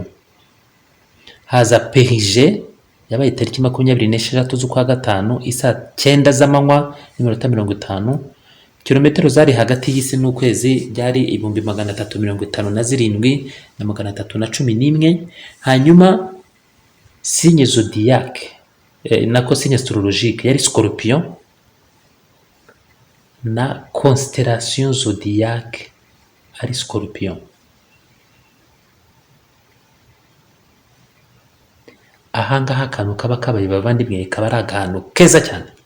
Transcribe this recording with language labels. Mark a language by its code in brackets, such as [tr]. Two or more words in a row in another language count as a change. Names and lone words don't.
[rw] Haza Perigée yabaye tariki 26 z'ukwa gatanu isaa 9 z'amanywa n'iminota 50. Kilometero zari hagati y'isi n'ukwezi byari 357,311. Hanyuma [fr] signe zodiaque [rw] nako [fr] signe astrologique [rw] yari Scorpion na [fr] constellation zodiaque [rw] ari Scorpion. Ahangaha akantu kaba kabaye bavandimwe kaba ari akantu keza cyane.